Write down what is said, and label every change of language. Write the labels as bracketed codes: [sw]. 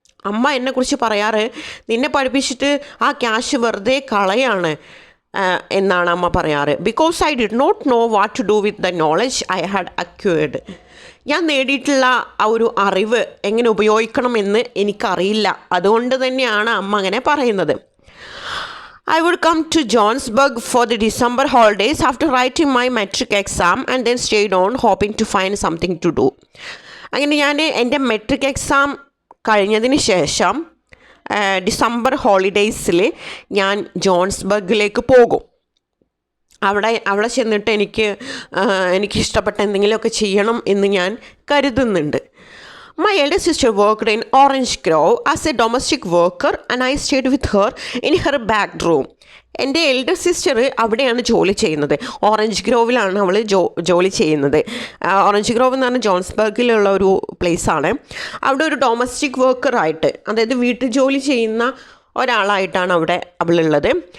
[ml] അമ്മ എന്നെക്കുറിച്ച് പറയാറ്, നിന്നെ പഠിപ്പിച്ചിട്ട് ആ ക്യാഷ് വെറുതെ കളയാണ് എന്നാണ് അമ്മ പറയാറ്. [en] Because I did not know what to do with the knowledge I had acquired. [ml] ഞാൻ നേടിയിട്ടുള്ള ആ ഒരു അറിവ് എങ്ങനെ ഉപയോഗിക്കണമെന്ന് എനിക്കറിയില്ല. അതുകൊണ്ട് തന്നെയാണ് അമ്മ അങ്ങനെ പറയുന്നത്. [en] I would come to Johannesburg for the December holidays after writing my metric exam and then stayed on hoping to find something to do. [ml] അങ്ങനെ ഞാൻ എൻ്റെ മെട്രിക് എക്സാം കഴിഞ്ഞതിന് ശേഷം ഡിസംബർ ഹോളിഡേയ്സിൽ ഞാൻ ജോഹൻസ്ബർഗിലേക്ക് പോകും. അവിടെ ചെന്നിട്ട് എനിക്കിഷ്ടപ്പെട്ട എന്തെങ്കിലുമൊക്കെ ചെയ്യണം എന്ന് ഞാൻ കരുതുന്നുണ്ട്. [en] My elder sister worked in Orange Grove as a domestic worker and I stayed with her in her back room. [ml] എൻ്റെ എൽഡർ സിസ്റ്റർ അവിടെയാണ് ജോലി ചെയ്യുന്നത്. ഓറഞ്ച് ഗ്രോവിലാണ് അവൾ ജോലി ചെയ്യുന്നത്. ഓറഞ്ച് ഗ്രോവ് എന്ന് പറഞ്ഞാൽ ജോഹൻസ്ബർഗിലുള്ള ഒരു പ്ലേസാണ്. അവിടെ ഒരു ഡൊമസ്റ്റിക് വർക്കറായിട്ട്, അതായത് വീട്ടു ജോലി ചെയ്യുന്ന ഒരാളായിട്ടാണ് അവിടെ അവളുള്ളത്.